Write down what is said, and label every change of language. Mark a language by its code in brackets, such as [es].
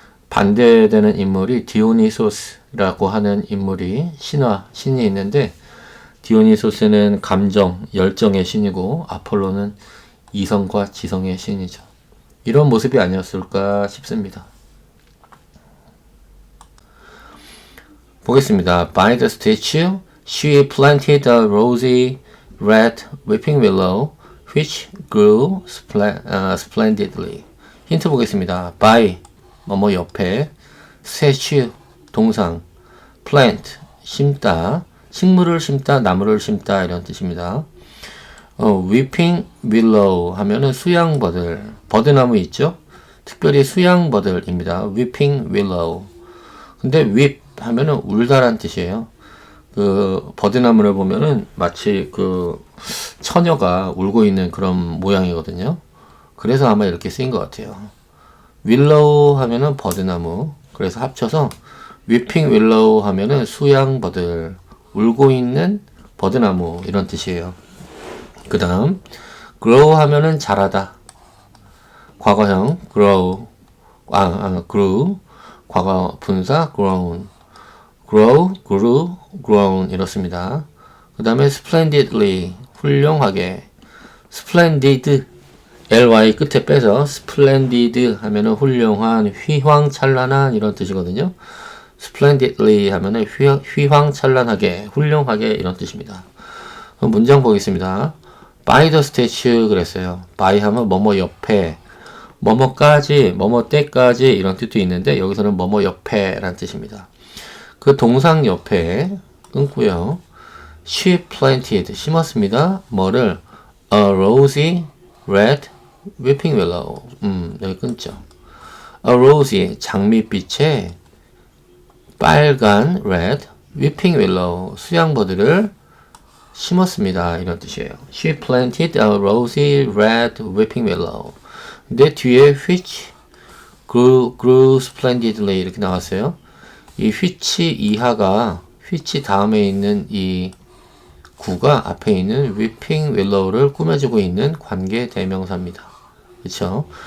[ko] 반대되는 인물이 디오니소스라고 하는 인물이 신이 있는데, 디오니소스는 감정, 열정의 신이고 아폴로는 이성과 지성의 신이죠. 이런 모습이 아니었을까 싶습니다. 보겠습니다. [en] By the statue, she planted a rosy red weeping willow, which grew splendidly. [ko] 힌트 보겠습니다. By, 뭐뭐 옆에, statue, 동상, plant, 심다, 식물을 심다, 나무를 심다 이런 뜻입니다. weeping willow 하면은 수양버들, 버드나무 있죠? 특별히 수양버들입니다. [en] weeping willow. [ko] 근데 weep 하면은 울다란 뜻이에요. 그 버드나무를 보면은 마치 그 처녀가 울고 있는 그런 모양이거든요. 그래서 아마 이렇게 쓰인 것 같아요. willow 하면은 버드나무. 그래서 합쳐서 weeping willow 하면은 수양버들, 울고 있는 버드나무 이런 뜻이에요. 그 다음 grow 하면은 자라다. 과거형 [en] grow, grew, [ko] 과거 분사 [en] grown, grow, grew, grown [ko] 이렇습니다. 그 다음에 splendidly, 훌륭하게. splendid, ly 끝에 빼서 splendid 하면은 훌륭한, 휘황찬란한 이런 뜻이거든요. splendidly 하면은 휘황찬란하게, 훌륭하게 이런 뜻입니다. 그럼 문장 보겠습니다. [en] by the statue [ko] 그랬어요. by 하면 뭐뭐 옆에, 뭐뭐까지, 뭐뭐 때까지 이런 뜻도 있는데 여기서는 뭐뭐 옆에 라는 뜻입니다. 그 동상 옆에 끊고요. [en] she planted, [ko] 심었습니다. 뭐를? [en] a rosy red weeping willow. [ko] 여기 끊죠. [en] a rosy, [ko] 장밋빛의 빨간 [en] red weeping willow, [ko] 수양버들을 심었습니다. 이런 뜻이에요. [en] She planted a rosy red weeping willow. [ko] 근데 뒤에 [en] which grew splendidly [ko] 이렇게 나왔어요. 이 which 이하가 which 다음에 있는 이 구가 앞에 있는 weeping willow를 꾸며주고 있는 관계 대명사입니다. 그렇죠?